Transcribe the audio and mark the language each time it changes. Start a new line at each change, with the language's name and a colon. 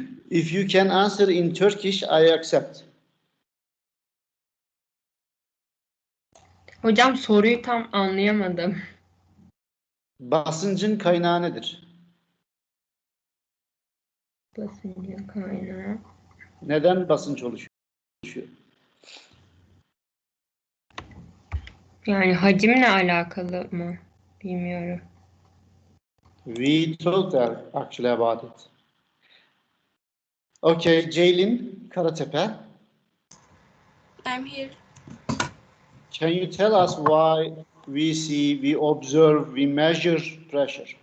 English: If you can answer in Turkish, I accept.
Turkish: Hocam soruyu tam anlayamadım. Basıncın kaynağı nedir? Basıncın kaynağı. Neden basınç oluşuyor? Yani hacimle alakalı mı? Bilmiyorum.
English: We talked actually about it. Okay, Jaylin Karatepe. I'm here. Can you tell us why we see, we observe, we measure pressure?